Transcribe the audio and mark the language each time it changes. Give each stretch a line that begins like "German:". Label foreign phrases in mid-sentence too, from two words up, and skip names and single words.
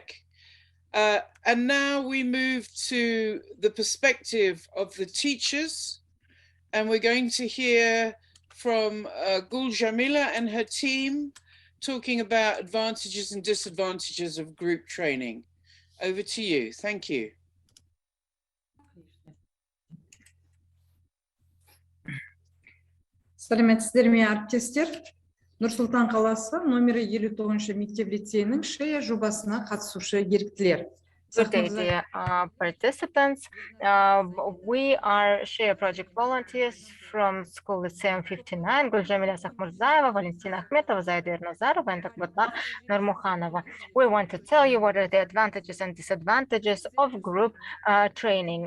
English: And now we move to the perspective of the teachers, and we're going to hear from Gul Jamila and her team talking about advantages and disadvantages of group training. Over to you. Thank you.
Kazakh: Сәлеметсіздер ме, әріптестер? Нұр-Сұлтан қаласы номері 59 мектеп лицейінің SHARE жобасына қатысушы еріктілер.
English: Good day, dear participants. We are SHARE project volunteers from School Lyceum 59, Gulchamila Sakhmurzayeva, Valentina Akhmetova, Zaidir Nazarova, and Akbata Nurmukhanova. We want to tell you what are the advantages and disadvantages of group training.